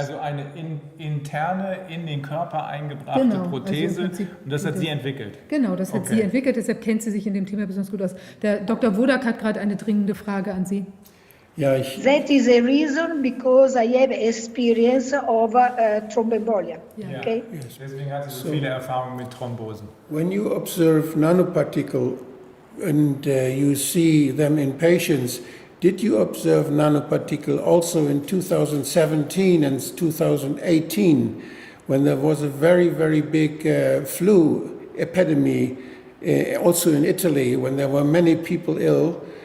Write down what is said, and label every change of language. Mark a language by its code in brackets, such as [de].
[de] Also eine interne, in den Körper eingebrachte Prothese, also und das hat sie entwickelt? Genau, das hat sie entwickelt, deshalb kennt sie sich in dem Thema besonders gut aus. Der Dr. Wodak hat gerade eine dringende Frage an Sie. [en] Ja, that is a reason because I have experience of thromboembolia. Yeah. Okay? Yes. [de] Deswegen hat sie so viele Erfahrungen mit Thrombosen. [en] When you observe nanoparticle and you see them in patients, did you observe nanoparticle also in 2017 and 2018 when there was a very, very big flu epidemic, also in Italy, when there were many people ill?